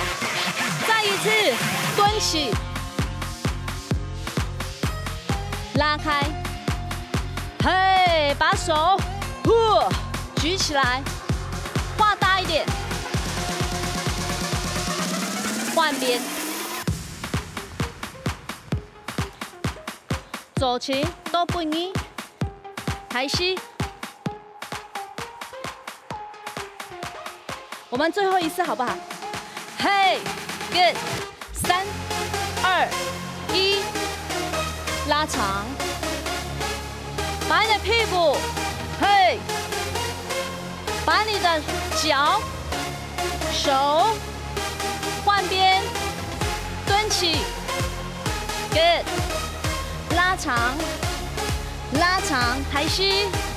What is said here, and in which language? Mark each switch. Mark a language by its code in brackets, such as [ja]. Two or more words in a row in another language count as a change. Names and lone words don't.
[zh] 再一次蹲起，拉開，嘿，把手舉起來，畫大一點，換邊，左前都不移，抬膝。我们最后一次好不好？嘿 ，good， 3、2、1，拉长，把你的屁股，嘿，把你的脚、手换边，蹲起 ，good， 拉长，拉长，抬膝